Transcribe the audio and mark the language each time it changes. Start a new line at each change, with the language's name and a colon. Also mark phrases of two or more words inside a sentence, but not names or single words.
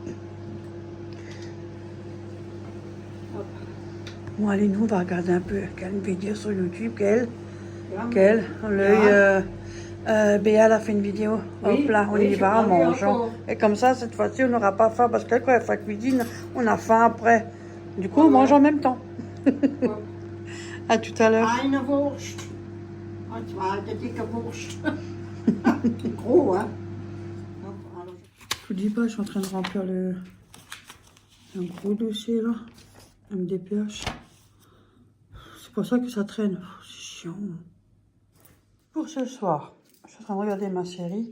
French: Bon, allez, nous, on va regarder un peu quelle vidéo sur YouTube, quelle, l'œil, Béa, elle a fait une vidéo. Oui, Hop là, on oui, y j'ai va, pas en vu mangeant. encore. Et comme ça, cette fois-ci, on n'aura pas faim, parce que quand elle fait la cuisine, on a faim après. Du coup, Ouais, on mange ouais. en même temps. Ouais. À tout à l'heure.
German: Eine Wurst. Und zwar eine dicke Wurst.
French: Gros, hein. Alors, Je vous dis pas, je suis en train de remplir un gros dossier là, avec des pH. C'est pour ça que ça traîne. C'est chiant. Pour ce soir, je suis en train de regarder ma série.